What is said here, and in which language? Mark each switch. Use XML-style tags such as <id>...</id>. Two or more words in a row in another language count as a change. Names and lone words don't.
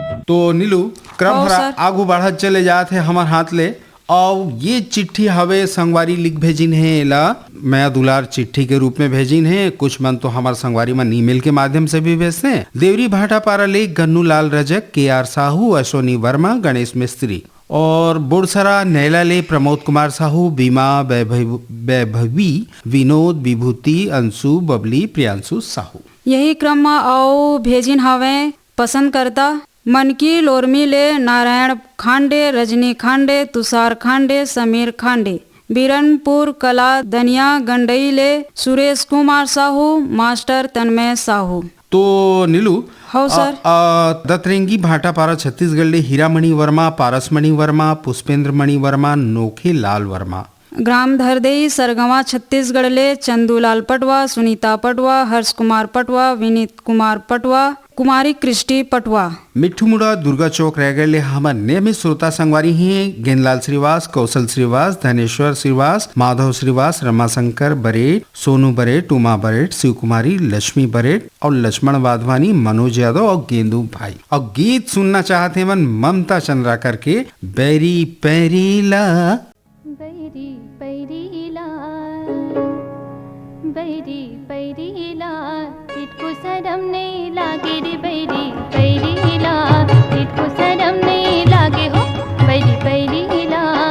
<hne>तो नीलू क्रम हाँ, हरा सर। आगू बढ़त चले जात है हमार हाथ ले और ये चिट्ठी हवे संगवारी लिख भेजिन है ला मैं दुलार चिट्ठी के रूप में भेजिन है। कुछ मन तो हमार संगवारी मन ईमेल के माध्यम से भी भेजते हैं। देवरी भाटा पारा लेख गन्नू लाल रजक, KR साहू, अश्वनी वर्मा, गणेश मिस्त्री और बुड़सरा नैला ले प्रमोद कुमार साहू, बीमा, वैभवी, विनोद, विभूति, अंशु, बबली, प्रियांशु साहू। यही क्रम में आओ भेजिन हवे पसंद करता मनकी लोरमी ले नारायण खांडे, रजनी खांडे, तुषार खांडे, समीर खांडे। बीरनपुर कला दनिया गंडई ले सुरेश कुमार साहू, मास्टर तन्मय साहू। तो नीलू हाँ, सर। दतरेंगी भाटा पारा छत्तीसगढ़ ले हीरामणि वर्मा, पारसमणि वर्मा, पुष्पेंद्र मणि वर्मा, नोखे लाल वर्मा। ग्राम धरदेई सरगवा छत्तीसगढ़ ले चंदूलाल पटवा, सुनीता पटवा, हर्ष कुमार पटवा, विनीत कुमार पटवा, कुमारी कृष्टि पटवा। मिट्ठू मुड़ा दुर्गा चौक रायगढ़ ले हमार नियमित श्रोता संगवारी हैं गेंदलाल श्रीवास, कौशल श्रीवास, धनेश्वर श्रीवास, माधव श्रीवास, रमाशंकर बरेट, सोनू बरेट, उमा बरेट, शिव कुमारी, लक्ष्मी बरेट और लक्ष्मण वाधवानी, मनोज यादव और गेंदू भाई। और गीत सुनना चाहते हैं मन ममता चंद्राकर के बैरी पैरीला। बैरी पैरीला, बैरी पैरीला, तिटको शरम नहीं लागे रे बैरी पैरीला, तिटको शरम नहीं लागे हो बैरी पैरीला।</hne>